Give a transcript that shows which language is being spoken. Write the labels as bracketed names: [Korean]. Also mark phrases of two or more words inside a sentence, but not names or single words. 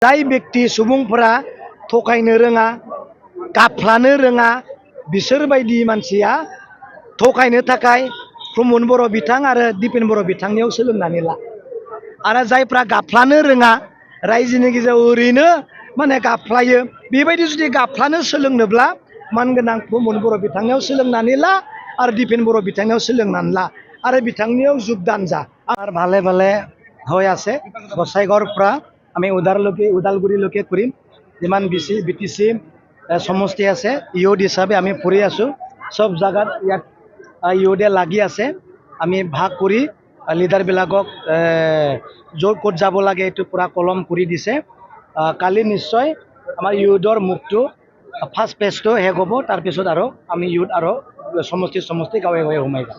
[Bodo] जाय व्यक्ति सुबुंफोरा थगायनो रोङा गाफ्लानो रोङा बिसोरबायदि मानसिया थगायनो थाखाय प्रमद बर' बिथां आरो दिपेन बर' बिथांनियाव सोलोंनानै ला आरो जायफ्रा गाफ्लानो रोङा रायजोनि गेजेराव ओरैनो माने गाफ्लायो बेबायदि जुदि गाफ्लानो सोलोंनोब्ला मानगोनां प्रमद बर' बिथांनियाव सोलोंनानै ला आरो दिपेन बर' बिथांनियाव सोलोंनानै ला आरो [Assamese] बिथांनियाव যোগदान যা আর ভালে ভালে হৈ আছে গোসাইগাঁৱৰ পৰা আমি ওদালগুৰিলৈকে কৰিম যিমান বিটিচি সমষ্টি আছে ইউথ হিচাপে আমি ফুৰি আছোঁ সব জায়গাত ইয়াত ইউথে লাগি আছে আমি ভাগ কৰি লিডাৰবিলাকক য'ত ক'ত যাব লাগে এইটো পূৰা কলম কৰি দিছে কালি নিশ্চয় আমাৰ ইউথৰ মুখটো ফাৰ্ষ্ট পেজটো শেষ হ'ব তাৰপিছত আৰু আমি ইউথ আৰু সমষ্টি গাঁৱে গাঁৱে সোমাই যাম